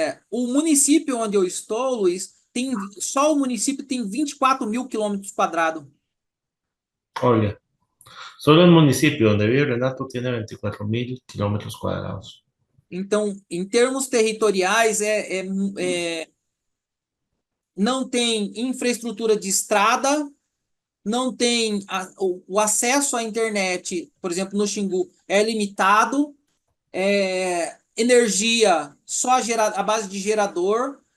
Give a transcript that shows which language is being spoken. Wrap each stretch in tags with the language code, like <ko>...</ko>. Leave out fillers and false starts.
<pt>O município onde eu estou, Luiz, só o município tem 24 mil quilômetros quadrados.</pt> <es>Olha, solo el municipio donde vive Renato tiene 24.000 kilómetros cuadrados.</es> <pt>Então, em termos territoriais, não tem infraestrutura de estrada, não tem o acesso à internet, por exemplo, no Xingu, é limitado, energia só a base de gerador.</pt>